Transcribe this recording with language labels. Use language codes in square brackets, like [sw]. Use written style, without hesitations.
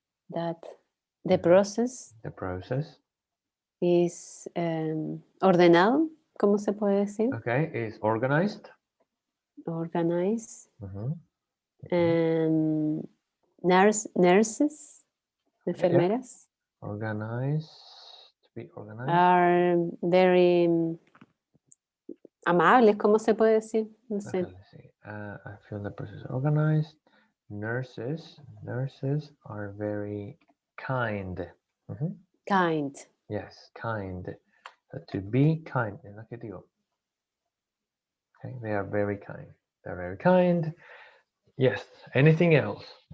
[en] that the process is ordenado. [es] ¿Cómo se puede decir? [en] Okay, is organized. Organized. And nurses, enfermeras. Yeah. Organized, to be organized. Are very [es] amables, ¿cómo se puede decir? No sé. [en] Okay, let's see. I feel the process organized. Nurses are very kind. Kind. Yes, kind. To be kind, [es] en adjetivo. [en] Okay, they are very kind. They're very kind. Yes. Anything else?